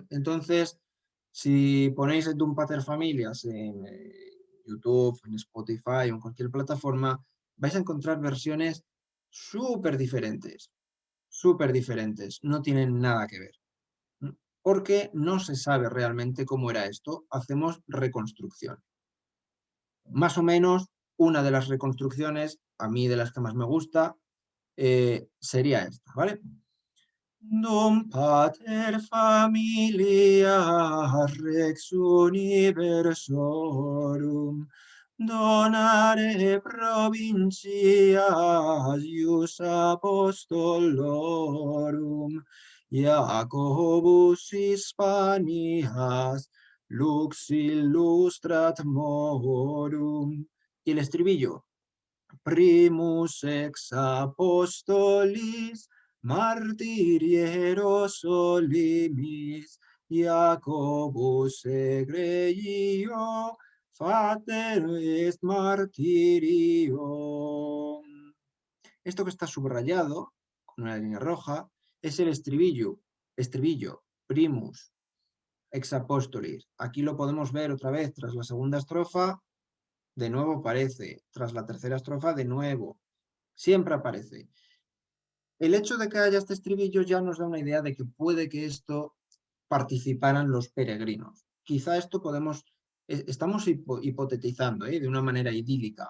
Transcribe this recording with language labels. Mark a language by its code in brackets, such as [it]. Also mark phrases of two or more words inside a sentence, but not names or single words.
[es] Entonces, si ponéis el Dum Pater Familias en YouTube, en Spotify o en cualquier plataforma, vais a encontrar versiones súper diferentes, no tienen nada que ver. Porque no se sabe realmente cómo era esto, hacemos reconstrucción. Más o menos, una de las reconstrucciones, a mí de las que más me gusta, sería esta, ¿vale? [la] Dum Pater Familias Rex Universorum donare provincias ius apostolorum Jacobus Hispanias lux illustrat morum. [es] Y el estribillo. [la] Primus ex apostolis martirieros solimis Jacobus egregio Fater est martirio. [es] Esto que está subrayado con una línea roja es el estribillo, [la] primus ex apostolis. [es] Aquí lo podemos ver otra vez tras la segunda estrofa, de nuevo aparece, tras la tercera estrofa de nuevo, siempre aparece. El hecho de que haya este estribillo ya nos da una idea de que puede que esto participaran los peregrinos. Quizá esto estamos hipotetizando de una manera idílica.